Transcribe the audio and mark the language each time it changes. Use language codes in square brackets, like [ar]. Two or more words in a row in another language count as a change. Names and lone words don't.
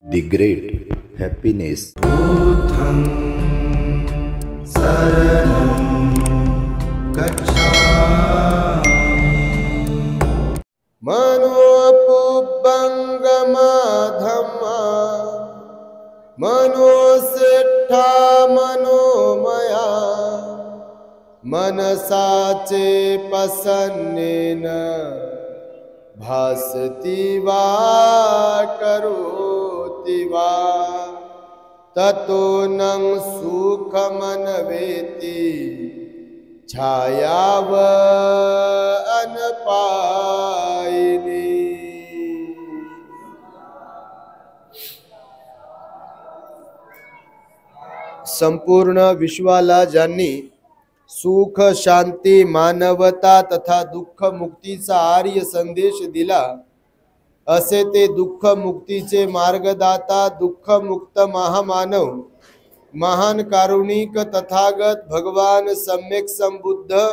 [en] The great happiness. [pi] Buddham saranam gacchami. Manopubbangama dhamma manosettha manomaya manasace pasannena भासति वा करोति वा ततो नं सुखमनवेति छायाव अनपायिनी. [mr] संपूर्ण विश्वाला ज्यांनी सुख शांती मानवता तथा दुःख मुक्तीचा आर्य संदेश दिला असे ते दुःख मुक्तीचे मार्गदाता दुःख मुक्त महामानव महान कारुणिक तथागत भगवान सम्यक संबुद्ध